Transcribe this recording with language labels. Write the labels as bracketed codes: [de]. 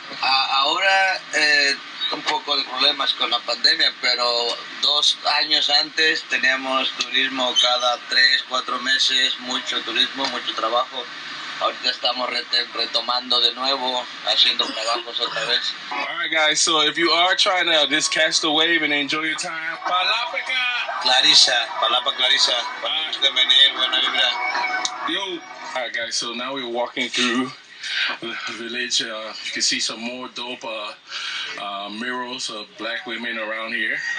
[es] Ahora un poco de problemas con la pandemia, pero 2 años antes teníamos turismo cada 3-4 meses, mucho turismo, mucho trabajo. Ahorita estamos retomando de nuevo, haciendo trabajos otra vez. [en] Alright guys, so if you are trying to just catch the wave and enjoy your time, Palapa [es] Clarisa, cuando guste venir, buena vibra. [en] Yo. Alright guys, so now we're walking through the village. You can see some more dope murals of black women around here.